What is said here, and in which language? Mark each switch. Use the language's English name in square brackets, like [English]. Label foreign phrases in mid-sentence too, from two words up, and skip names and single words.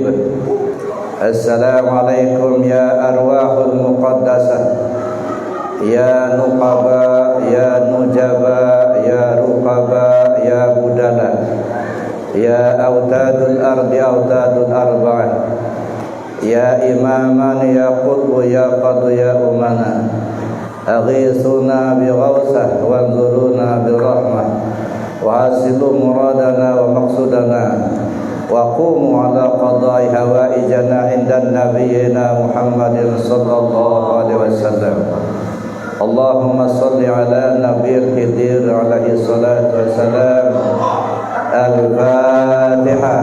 [Arabic] السلام عليكم يا أرواح المقدسة، يا نقباء، يا نجباء، يا رقباء، يا بدلاء، يا أوتاد الأرض أوتاد الأربعة، يا إمامان، يا قطب، يا قادة، يا أمناء، أغيثونا بغوثة وانظرونا برحمة وحصلوا مرادنا ومقصودنا وقوموا على قضاء حوائجنا عند نبينا محمد صلى الله عليه وسلم. اللهم صل على نبي الخضر عليه الصلاة والسلام. Al-Fatihah.